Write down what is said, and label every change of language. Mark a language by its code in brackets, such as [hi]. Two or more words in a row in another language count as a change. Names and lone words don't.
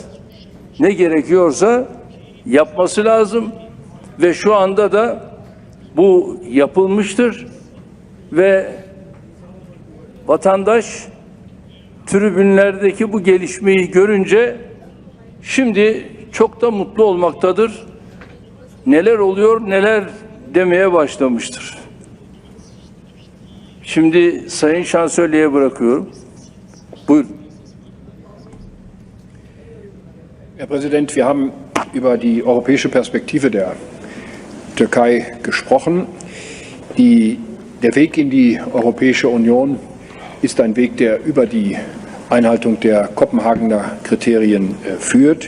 [tr] Ne gerekiyorsa yapması lazım ve şu anda da bu yapılmıştır ve vatandaş tribünlerdeki bu gelişmeyi görünce şimdi çok da mutlu olmaktadır. Neler oluyor, neler demeye başlamıştır. Şimdi Sayın Şansölye'ye bırakıyorum. Buyurun. [de] Herr Präsident, wir haben über die europäische Perspektive der Türkei gesprochen. Der Weg in die Europäische Union ist ein Weg, der über die Einhaltung der Kopenhagener Kriterien führt.